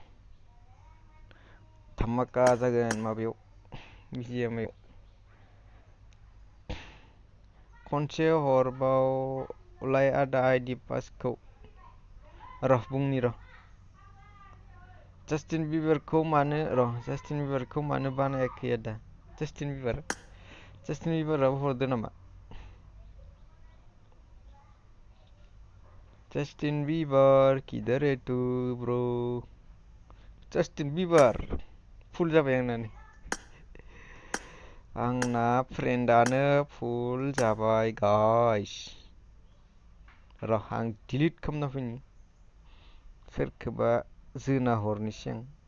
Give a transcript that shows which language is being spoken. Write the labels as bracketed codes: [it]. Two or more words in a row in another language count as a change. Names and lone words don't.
[brx] धामाका जागोन माबायाव BGMI आव खनसे हरबावलाय आदा आइडि पासखौ र' बुंनि र' जास्टिन बिबारखौ मानो बानायाखै आदा जास्टिन बिबाराबो हरदो नामा जास्टिन बिबार [hi] किधर है तू ब्रो [brx] जास्टिन बिबार फुल जाबाय आंना फ्रेन्डानो फुल जाबाय गाइस र' आं डिलिट खालामना फैनि सोरखौबा जोना हरनोसै आं